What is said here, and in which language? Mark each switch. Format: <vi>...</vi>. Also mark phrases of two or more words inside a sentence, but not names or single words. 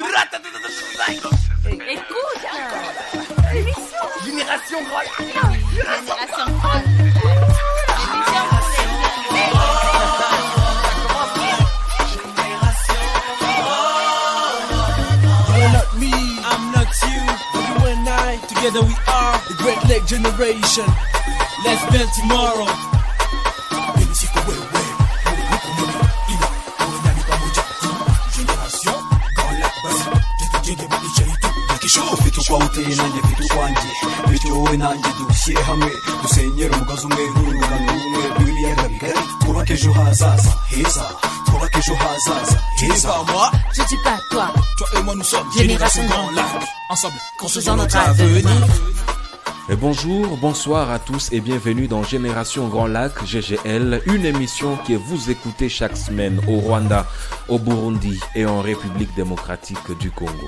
<fr>Écoute, l'émission Génération Grand Lac. Génération Grand Lac. L'émission pour les</fr> <en>You are not me, I'm not you. You and I, together we are the Great Lake Generation. Let's build tomorrow.</en> <rw>Kwa uteye nanjye mfite ukwanjye bityo wowe nanjye dushyire hamwe dusenyere umugozi umwe n'urungano rumwe rw'ibiyaga bigari twubake ejo hazaza heza twubake ejo hazaza heza.</rw> <fr>Je dis pas toi, Toi et moi nous sommes Génération Grand Lac. Ensemble, construisons notre avenir. Et bonjour, bonsoir à tous et bienvenue dans Génération Grand Lac, GGL, une émission que vous écoutez chaque semaine au Rwanda, au Burundi et en République démocratique du Congo.</fr>